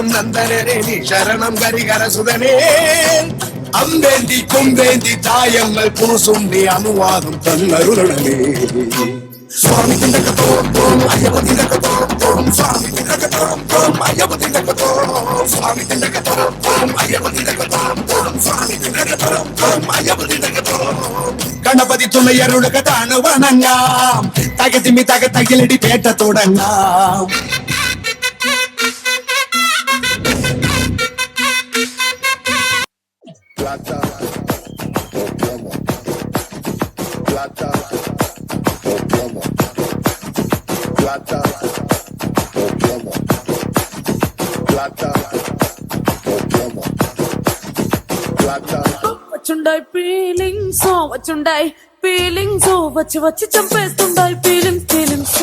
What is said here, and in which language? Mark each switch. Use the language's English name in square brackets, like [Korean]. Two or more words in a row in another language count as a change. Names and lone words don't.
[Malayalam] നന്ദനനെ നീ ശരണം കരികരസുതനെ അമ്പേന്തി കൊമ്പേന്തി തായങ്ങൾ പൂസുണ്ടി അനുവാദം തന്നരുളണമേ സ്വാമി തിണ്ടകത്തോം അയ്യപ്പ തിണ്ടകത്തോം സ്വാമി തിണ്ടകത്തോം അയ്യപ്പ തിണ്ടകത്തോം സ്വാമി തിണ്ടകത്തോം അയ്യപ്പ തിണ്ടകത്തോം സ്വാമി തിണ്ടകത്തോം അയ്യപ്പ തിണ്ടകത്തോം ഗണപതി തുണയരുളുകതാണ് വണങ്ങാം തകതിമി തകതകിലടി പേട്ട തുടങ്ങാം [Spanish] Plata o plomo. Plata o plomo. Plata o plomo. Plata o plomo. Plata. [Telugu] వచ్చుండాయి ఫీలింగ్స్ వచ్చుండాయి ఫీలింగ్స్ వచ్చి వచ్చి చంపేస్తుండాయి ఫీలింగ్స్